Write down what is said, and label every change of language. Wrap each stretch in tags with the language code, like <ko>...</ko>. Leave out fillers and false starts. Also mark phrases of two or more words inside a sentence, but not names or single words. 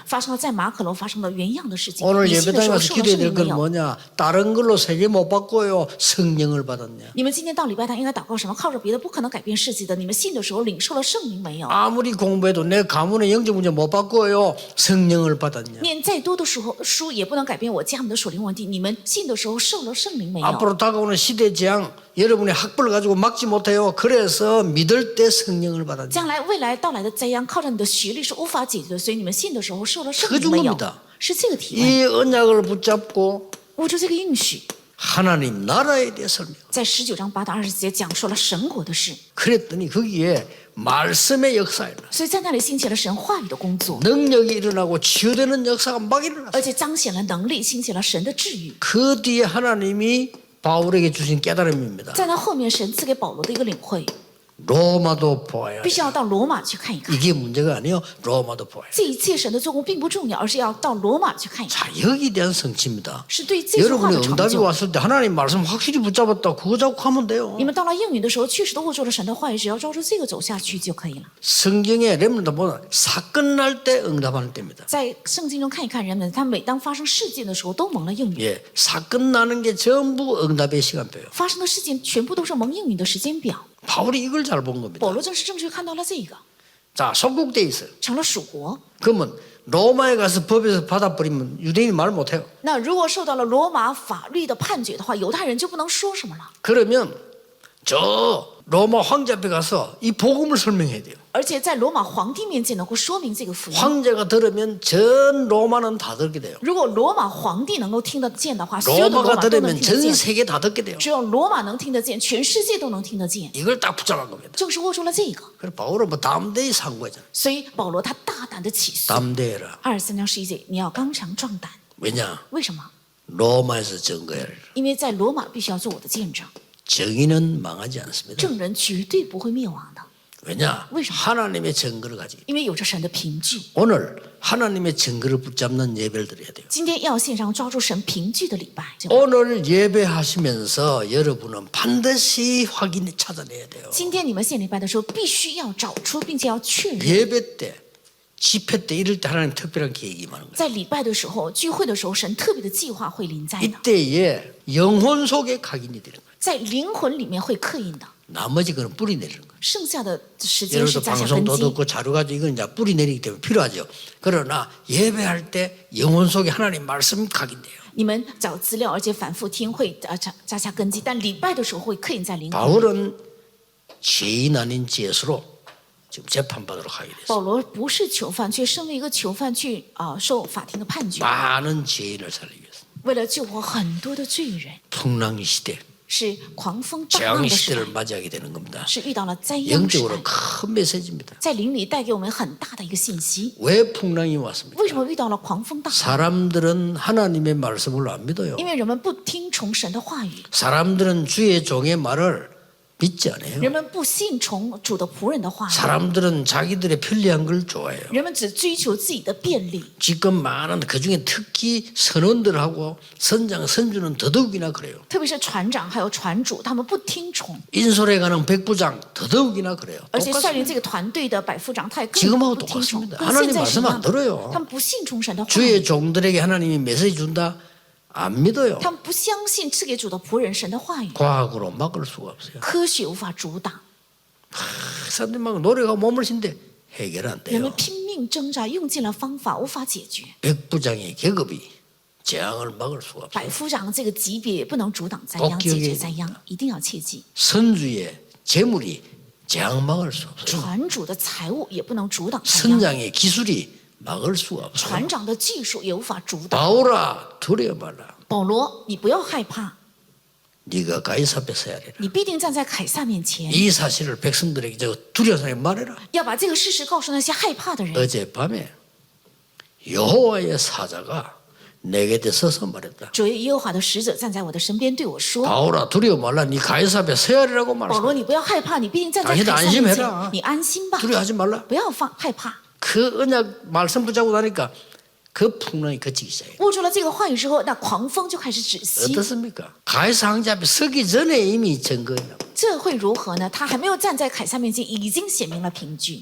<zh>发生了在马可楼发生的原样的事情。</zh> <ko>오늘</ko> <zh>你信的</zh> <ko>예배당에</ko> <zh>时候</zh> <ko>가서</ko> <zh>受了</zh> <ko>기도해야</ko> <zh>圣</zh> <ko>될</ko> <zh>灵没</zh> <ko>건</ko> <zh>有？</zh> <ko>뭐냐? 다른 걸로 세계 못 바꿔요. 성령을 받았냐?</ko> <zh>你们今天到礼拜堂应该祷告什么？靠着别的不可能改变世界的。你们信的时候领受了圣灵没有？</zh> <ko>아무리 공부해도 내 가문의 영적 문제 못 바꿔요. 성령을 받았냐?</ko> <zh>念再多的书也不能改变我家门的属灵问题。你们信的时候受了圣灵没有？</zh> <ko>앞으로 다가오는 시대 재앙 여러분의 학벌을 가지고 막지 못해요. 그래서 믿을 때 성령을 받았냐?</ko> <zh>将来未来到来的灾殃，靠着你的学历是无法解决的。所以你们信的时候受了圣</zh> <ko>그</ko> <zh>灵没有</zh> <ko>정도입니다 ？</ko> <zh>是这个提问。</zh> <ko>이 언약을 붙잡고</ko> <zh>握住这个应许，</zh> <ko>하나님 나라에 대해 설명.</ko> <zh>在19章8到20节讲述了神国的事，</zh> <ko>그랬더니 거기에 말씀의 역사가 일어났어요.</ko> <zh>所以在那里兴起了神话语的工作，</zh> <ko>능력이 일어나고 치유되는 역사가 막 일어났어요.</ko> <zh>而且彰显了能力，兴起了神的治愈。</zh> <ko>그 뒤에 하나님이 바울에게 주신 깨달음입니다.</ko> <zh>在那后面，神赐给保罗的一个领会，</zh> <ko>로마도 보아야</ko> <zh>必须</zh> <ko>돼.</ko> <zh>要到罗马去看一看。</zh> <ko>이게 문제가 아니에요. 로마도 보아야 돼.</ko> <zh>这一切神的做工并不重要，而是要到罗马去看一看，</zh> <ko>자, 여기에 대한 성취입니다.</ko> <zh>是对这句话</zh> <ko>여러분이</ko> <zh>的成</zh> <ko>응답이</ko> <zh>就。</zh> <ko>왔을 때 하나님 말씀 확실히 붙잡았다. 그거 잡고 하면 돼요.</ko> <zh>你们到了应允的时候，确实都握住了神的话语，只要照着这个走下去就可以了。</zh> <ko>성경에 렘넌트 보면 사건 날 때 응답하는 때입니다.</ko> <zh>在圣经中看一看，人们他每当发生事件的时候，都蒙了应允。</zh> <ko>예, 사건 나는 게 전부 응답의 시간표예요.</ko> <zh>发生的事件全部都是蒙应允的时间表。</zh> <ko>바울이 이걸 잘 본 겁니다.</ko> <zh>保罗正是正确看到了这个，</zh> <ko>자, 속국돼 있어요.</ko> <zh>成了属国。</zh> <ko>그러면 로마에 가서 법에서 받아버리면 유대인이 말 못해요.</ko> <zh>那如果受到了罗马法律的判决的话，犹太人就不能说什么了。</zh> <ko>그러면 저 로마 황제 앞에 가서 이 복음을 설명해야 돼요.</ko> <zh>而且在罗马皇帝面前能够说明这个福音。</zh> <ko>황제가 들으면 전 로마는 다 듣게 돼요.</ko> <zh>如果罗马皇帝能够听得见的话，所有的罗</zh> <ko>로마가</ko> <zh>马都能</zh> <ko>들으면</ko> <zh>听得</zh> <ko>전</ko> <zh>见。</zh> <ko>세계 다 듣게 돼요.</ko> <zh>只有罗马能听得见，全世界都能听得见。</zh> <ko>이걸 딱 붙잡은 겁니다.</ko> <zh>正是握住了这个，</zh> <ko>그래서 바울은 뭐 담대히 상고했잖아요.</ko> <zh>所以保罗他大胆的起诉。</zh> <ko>담대해라.</ko> <zh>23章11节，你要刚强壮胆。</zh> <ko>왜냐?</ko> <zh>为什么？</zh> <ko>로마에서 증거해야 해.</ko> <zh>因为在罗马必须要做我的见证，</zh> <ko>정의는 망하지 않습니다.</ko> <zh>证人绝对不会灭亡的。</zh> <ko>왜냐?</ko> <zh>为什么？</zh> <ko>하나님의 증거를 가지고</ko> <zh>因为有着神的凭据。</zh> <ko>오늘 하나님의 증거를 붙잡는 예배를 드려야 돼요.</ko> <zh>今天要献上抓住神凭据的礼拜。</zh> <ko>오늘 예배하시면서 여러분은 반드시 확인해 찾아내야 돼요.</ko> <zh>今天你们献礼拜的时候，必须要找出，并且要确认。</zh> <ko>예배 때, 집회 때 이럴 때 하나님 특별한 계획이 임하는 거예요.</ko> <zh>在礼拜的时候、聚会的时候，神特别的计划会临在的，</zh> <ko>이때에 영혼 속에 각인이 되는 거예요.</ko> <zh>在灵魂里面会刻印的。</zh> <ko>나머지 그는 뿌리 내리는 거예요.</ko> <zh>剩下的时间</zh> <ko>예를</ko> <zh>是</zh> <ko>들어</ko> <zh>加下根</zh> <ko>방송도</ko> <zh>基。</zh> <ko>듣고 자료 가지고 이건 이제 뿌리 내리기 때문에 필요하죠. 그러나 예배할 때 영혼 속에 하나님 말씀이 각인돼요.</ko> <zh>你们找资料，而且反复听，会加下根基。但礼拜的时候会刻印在灵魂。</zh> <ko>바울은 죄인 아닌 죄수로 지금 재판받으러 가게 됐어요.</ko> <zh>保罗不是囚犯，却身为一个囚犯去受法庭的判决，</zh> <ko>많은 죄인을 살리기 위해서.</ko> <zh>为了救活很多的罪人，</zh> <ko>풍랑의 시대,</ko> <zh>是狂风大浪</zh> <ko>재앙의</ko> <zh>的时代，</zh> <ko>시대를 맞이하게 되는 겁니다.</ko> <zh>是遇到了灾殃时代</zh> <ko>영적으로 ，큰 메시지입니다.</ko> <zh>在灵里带给我们很大的一个信息。</zh> <ko>왜 풍랑이 왔습니까?</ko> <zh>为什么遇到了狂风大浪？</zh> <ko>사람들은 하나님의 말씀을 안 믿어요.</ko> <zh>因为人们不听从神的话语，</zh> <ko>사람들은 주의 종의 말을 믿지 않아요.</ko> <zh>人们不信从主的仆人的话语，</zh> <ko>사람들은 자기들의 편리한 걸 좋아해요.</ko> <zh>人们只追求自己的便利。</zh> <ko>지금 많은 그중에 특히 선원들하고 선장, 선주는 더더욱이나 그래요.</ko> <zh>特别是船长还有船主，他们不听从，</zh> <ko>인솔에 가는 백부장 더더욱이나 그래요.</ko> <zh>而且率领</zh> <ko>똑같습니다.</ko> <zh>这个团队的百夫长，他也更</zh> <ko>지금하고</ko> <zh>不听从，</zh> <ko>똑같습니다.</ko> <zh>跟</zh> <ko>하나님</ko> <zh>现在是一</zh> <ko>말씀</ko> <zh>样</zh> <ko>안</ko> <zh>的。</zh> <ko>들어요.</ko> <zh>他们不信从神的话</zh> <ko>주의</ko> <zh>语，</zh> <ko>종들에게 하나님이 메시지 준다? 안 믿어요.</ko> <zh>他们不相信赐给主的仆人神的话语，</zh> <ko>과학으로 막을 수가 없어요.</ko> <zh>科学无法阻挡。</zh> <ko>사람들이 막 노력하고 몸을 신데 해결 안</ko> <zh>人们</zh> <ko>돼요.</ko> <zh>拼命挣扎，用尽了方法，无法解决。</zh> <ko>백부장의 계급이 재앙을 막을 수가 없어요.</ko> <zh>百夫长这个级别也不能阻挡灾殃，</zh> <ko>꼭</ko> <zh>解</zh> <ko>기억해야</ko> <zh>决灾殃，一定要切记。</zh> <ko>선주의 재물이 재앙 막을 수 없어요.</ko> <zh>船主的财物也不能阻挡灾殃，</zh> <ko>선장의 기술이 막을 수가 없어요.</ko> <zh>船长的技术也无法阻挡。</zh> <ko>바울아 두려워 말라.</ko> <zh>保罗，你不要害怕，</zh> <ko>네가 가이사 앞에 서야 되라.</ko> <zh>你必定站在凯撒面前，</zh> <ko>이 사실을 백성들에게 저 두려운 사람에게 말해라.</ko> <zh>要把这个事实告诉那些害怕的人。</zh> <ko>어젯밤에 여호와의 사자가 내게 대서서 말했다.</ko> <zh>主耶和华的使者站在我的身边对我说</zh> <ko>바울아 두려워 말라. 네 가이사 앞에 서야 하리라고</ko> <zh>保罗，</zh> <ko>말했다.</ko> <zh>你不要害怕，你必定站在</zh> <ko>당신도</ko> <zh>凯撒面</zh> <ko>안심해라</ko> <zh>前，你安心吧，</zh> <ko>두려워하지 말라.</ko> <zh>不要害怕。</zh> <ko>그 언약 말씀 붙잡고 나니까 그 풍랑이 그치기 시작해요.</ko> <zh>握住了这个话语之后，那狂风就开始止息。</zh> <ko>어떻습니까? 가이사 황제 앞에 서기 전에 이미 증거했나.</ko> <zh>这会如何呢？他还没有站在凯撒面前，已经显明了凭据。</zh>